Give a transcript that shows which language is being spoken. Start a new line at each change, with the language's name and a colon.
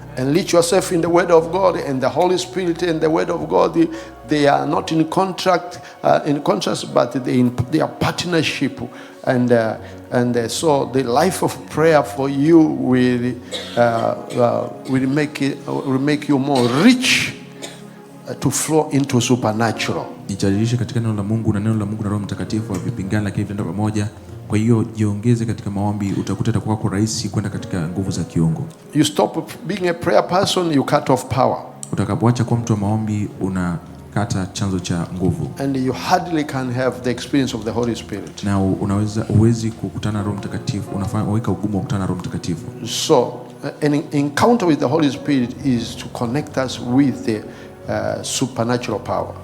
English: Enrich yourself in the word of God, and the Holy Spirit and the word of God, they are not in contrast, but they are partnership, and so the life of prayer for you will make you more rich to flow into supernatural.
Swahili: Jitayarishe katika neno la Mungu na Roho Mtakatifu havipingani, lakini vinaenda pamoja. Kwa hiyo jiongeze katika maombi, utakuta itakuwa kwa rahisi kwenda katika nguvu za kiungu.
English: You stop being a prayer person, you cut off power.
Swahili: Utakapoacha kuwa mtu wa maombi, unakata chanzo cha nguvu.
English: And you hardly can have the experience of the Holy Spirit.
Swahili: Na uwezi kukutana na Roho Mtakatifu, unaweka ugumu wa kukutana na Roho Mtakatifu.
English: So an encounter with the Holy Spirit is to connect us with the supernatural power.